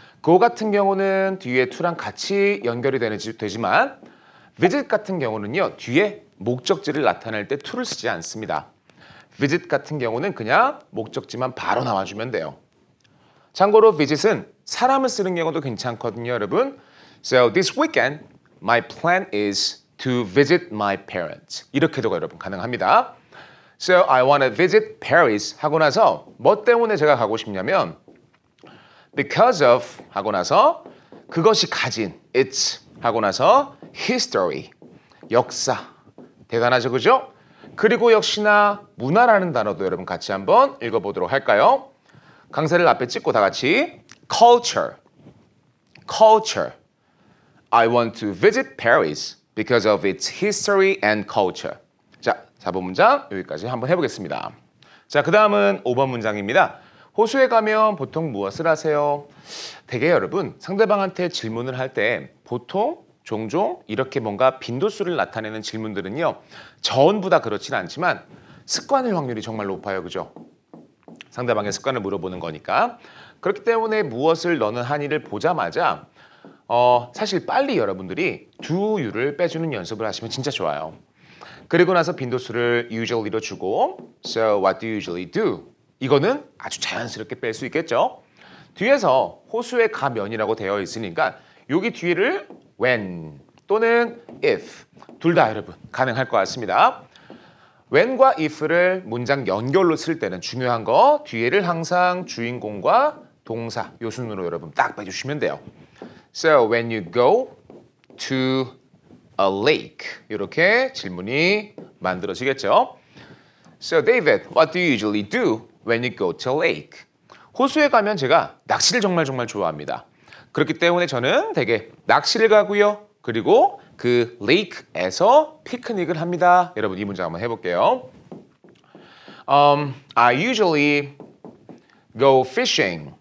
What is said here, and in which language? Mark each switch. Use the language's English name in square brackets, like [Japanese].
[Korean] go 같은 경우는 뒤에 to랑 같이 연결이 되지만 visit 같은 경우는요. 뒤에 목적지를 나타낼 때 to를 쓰지 않습니다. visit 같은 경우는 그냥 목적지만 바로 나와주면 돼요. 참고로 visit은 사람을 쓰는 경우도 괜찮거든요, 여러분. [English] So this weekend, my plan is to visit my parents. [Korean] 이렇게도 여러분 가능합니다. [English] So I want to visit Paris [Korean] 하고 나서 뭐 때문에 제가 가고 싶냐면 [English] because of [Korean] 하고 나서 그것이 가진 its 하고 나서 history, 역사. 대단하죠, 그죠? 그리고 역시나 문화라는 단어도 여러분 같이 한번 읽어보도록 할까요? 강세를 앞에 찍고 다 같이 culture, culture. [English] I want to visit Paris because of its history and culture. [Korean] 자, 4번 문장 여기까지 한번 해보겠습니다. 자, 그 다음은 5번 문장입니다. 호수에 가면 보통 무엇을 하세요? 되게 여러분 상대방한테 질문을 할 때 보통 종종 이렇게 뭔가 빈도수를 나타내는 질문들은요. 전부 다 그렇진 않지만 습관일 확률이 정말 높아요. 그죠? 상대방의 습관을 물어보는 거니까. 그렇기 때문에 무엇을 너는 하니를 보자마자 사실 빨리 여러분들이 do you를 빼주는 연습을 하시면 진짜 좋아요. 그리고 나서 빈도수를 usually로 주고 [English] So what do you usually do? [Korean] 이거는 아주 자연스럽게 뺄 수 있겠죠. 뒤에서 호수에 가면이라고 되어 있으니까 여기 뒤를 when 또는 if 둘 다 여러분 가능할 것 같습니다. when과 if를 문장 연결로 쓸 때는 중요한 거 뒤에를 항상 주인공과 동사 요 순으로 여러분 딱 빼주시면 돼요. [English] So when you go to a lake [Korean] 이렇게 질문이 만들어지겠죠. [English] So David, what do you usually do when you go to a lake? [Korean] 호수에 가면 제가 낚시를 정말 좋아합니다. 그렇기 때문에 저는 되게 낚시를 가고요. 그리고 그 레이크에서 피크닉을 합니다. 여러분 이 문장 한번 해볼게요. [English] I usually go fishing.